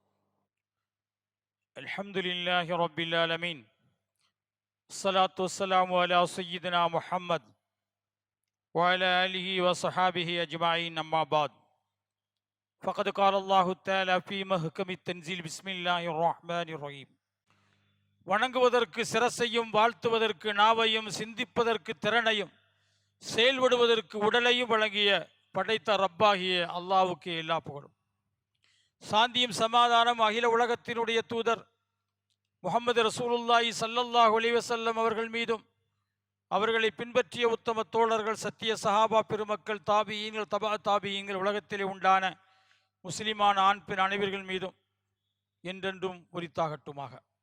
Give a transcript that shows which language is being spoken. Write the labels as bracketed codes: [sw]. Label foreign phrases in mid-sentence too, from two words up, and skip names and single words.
[ar] الحمد لله رب العالمين. الصلاة والسلام على سيدنا محمد وعلى آله وصحابه أجمعين، أما بعد. فقد قال الله تعالى في محكم التنزيل: بسم الله الرحمن الرحيم. [ta] வணங்குவதற்கு சிரசையும், வாழ்த்துவதற்கு நாவையும், சிந்திப்பதற்கு திறனையும், செயல்படுவதற்கு உடலையும் வழங்கிய படைத்த ரப்பாகிய அல்லாஹ்வுக்கு எல்லா புகழும். சாந்தியும் சமாதானம் அகில உலகத்தினுடைய தூதர் முஹம்மது [ar] رسول الله صلى الله عليه وسلم [ta] அவர்கள் மீதும், அவர்களை பின்பற்றிய உத்தம தோழர்கள், சத்திய சஹாபா பெருமக்கள், தாபியீன்கள், தபா தாபியீன்கள், உலகத்திலே உண்டான முஸ்லிமான ஆண் பெண் அனைவர்கள் மீதும் என்றென்றும் உரித்தாகட்டுமாக.